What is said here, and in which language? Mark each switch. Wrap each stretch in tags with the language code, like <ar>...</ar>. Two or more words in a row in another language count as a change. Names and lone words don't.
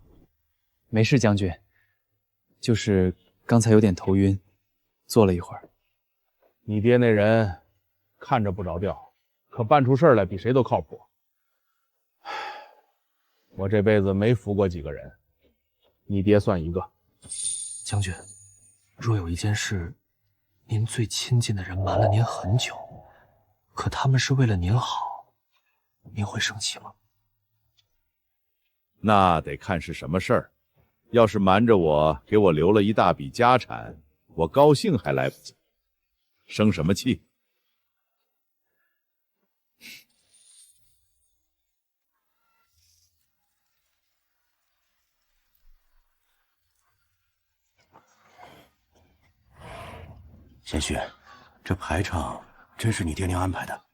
<zh>沒事，將軍，就是剛才有點頭暈，坐了一會兒。你爹那人看着不着調，可辦出事來比誰都靠譜。我這輩子沒服過幾個人，你爹算一个。将軍，若有一件事，您最親近的人瞞了您很久，可他們是為了您好，您會生氣嗎？那得看是什麼事兒。要是瞞着我，給我留了一大筆家產，我高興還來不及，生什麼氣？贤婿，這排場真是你爹娘安排的？</zh>